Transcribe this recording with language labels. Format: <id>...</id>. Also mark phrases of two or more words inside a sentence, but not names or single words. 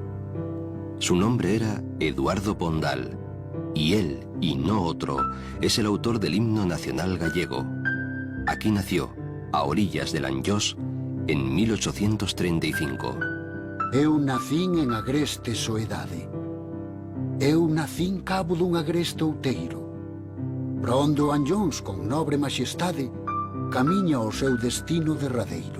<es>Su nombre era Eduardo Pondal, y él, y no otro, es el autor del himno nacional gallego. Aquí nació, a orillas del Anllós, en 1835.</es> <gl>Eu nacín en agreste soedade. Eu nacín cabo dun agreste outeiro. Para onde o Anllóns, con nobre majestade, camiña ao seu destino derradeiro.</gl>